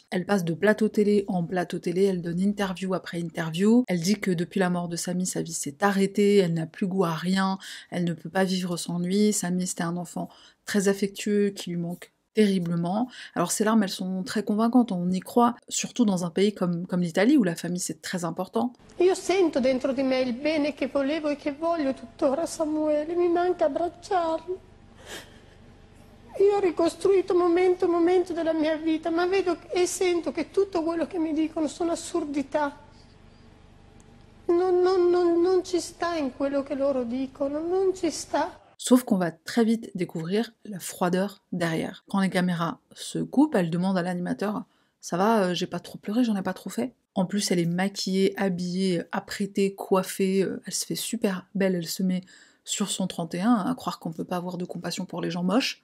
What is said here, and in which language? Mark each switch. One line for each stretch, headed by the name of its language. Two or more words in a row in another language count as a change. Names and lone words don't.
French: Elle passe de plateau télé en plateau télé, elle donne interview après interview, elle dit que depuis la mort de Samy, sa vie s'est arrêtée, elle n'a plus goût à rien, elle ne peut pas vivre sans lui, Samy c'était un enfant très affectueux qui lui manque terriblement. Alors ces larmes, elles sont très convaincantes, on y croit, surtout dans un pays comme l'Italie, où la famille c'est très important.
Italian: Io sento dentro di me il bene che volevo e che voglio tuttora a Samuele, mi manca abbracciarlo. Io ho ricostruito momento momento della mia vita, ma vedo e sento che tutto quello che mi dicono sono assurdità. Non ci sta in quello che loro dicono, non ci sta.
French: Sauf qu'on va très vite découvrir la froideur derrière. Quand les caméras se coupent, elle demande à l'animateur « Ça va, j'ai pas trop pleuré, j'en ai pas trop fait ?» En plus, elle est maquillée, habillée, apprêtée, coiffée, elle se fait super belle, elle se met sur son 31, à croire qu'on peut pas avoir de compassion pour les gens moches.